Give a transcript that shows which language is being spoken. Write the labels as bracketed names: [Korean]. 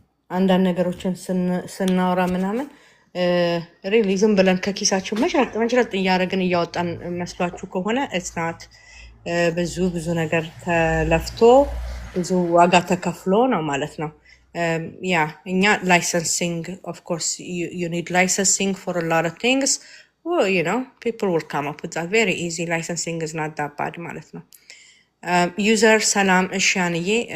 [Amharic] አንዳንድ ነገሮችን ስናወራ ምናምን ሪሊ ዝም ብለን ከኪሳችን መሽረጥ እያደረግን እያወጣን መስሏችሁ ከሆነ [English] it's not። [Amharic] ብዙ ነገር ተለፍቶ ብዙ ዋጋ ተከፍሎ ነው ማለት ነው። ያ እኛ ላይሰንሲንግ ኦፍ ኮርስ [English] you need licensing for a lot of things. Well, people will come up with that very easy. Licensing is not that bad [Amharic] ማለት ነው። [English] ዩዘር [Amharic] ሰላም እሻንዬ